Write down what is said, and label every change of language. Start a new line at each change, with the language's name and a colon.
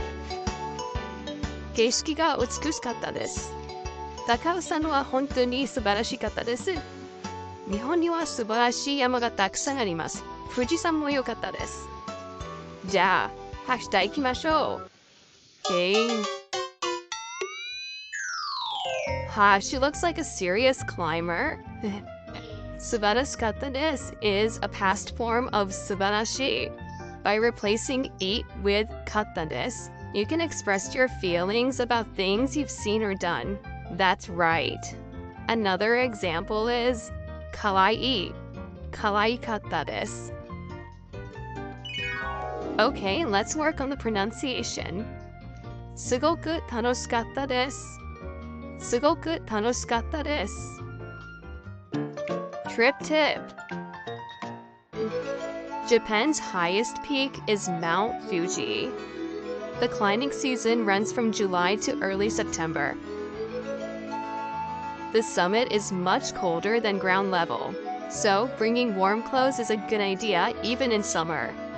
Japanese: 「景色が美しかったです。高尾山は本当に素晴らしかったです。日本には素晴らしい山がたくさんあります。富士山も良かったです。じゃあ、明日行きましょう。
English: Okay. She looks like a serious climber.
Japanese: 素晴らしかったです
English: is a past form of 素晴らしい. By replacing "い" with かったです, you can express your feelings about things you've seen or done. That's right. Another example is かわいい。
Japanese: かわいかったです。
English: Okay, let's work on the pronunciation.
Japanese: すごく楽しかったです。すごく楽しかったです。
English: Trip tip. Japan's highest peak is Mount Fuji. The climbing season runs from July to early September. The summit is much colder than ground level, so bringing warm clothes is a good idea even in summer.